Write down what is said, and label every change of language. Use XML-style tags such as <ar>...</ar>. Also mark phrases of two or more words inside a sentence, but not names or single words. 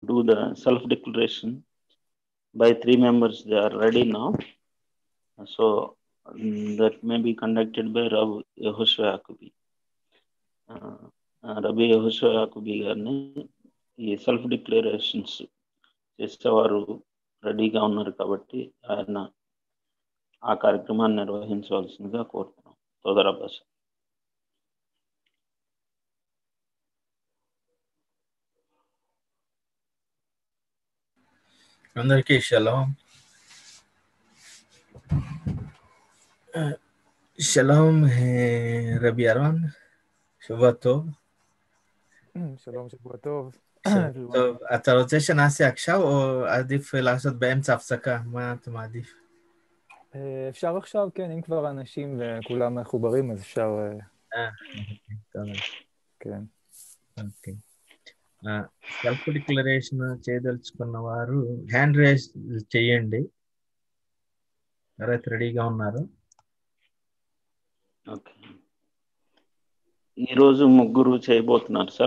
<en>do the self-declaration by 3 members. They are ready now. So that may be conducted by Rabbi Yehoshua Yakubi.</en> <te>రబీ యెహోషువ యాకూబీ గారిని ఈ</te> <en>self declarations</en> <te>చేసేవారు రెడీగా ఉన్నారు కాబట్టి ఆయన ఆ కార్యక్రమాన్ని నిర్వహించవలసిందిగా కోరుతున్నాం. సోదర భాష. అందరికీ షలోం.</te> <he>שלום, רבי אהרון, שבוע טוב. שלום, שבוע טוב. טוב, אתה רוצה שנעשה עכשיו או עדיף לעשות באמצע הפסקה? מה אתה מעדיף? אפשר עכשיו, כן, אם כבר אנשים וכולם מחוברים, אז אפשר... טוב. כן.</he> <te>ఓకే.</te> <en>self declaration</en> <te>చేయదలుచుకున్న వారు</te> <en>hand raise</en> <te>చేయండి. ఎవరైతే రెడీగా ఉన్నారు? ఓకే. ఈరోజు ముగ్గురు చేయబోతున్నారు సార్.</te>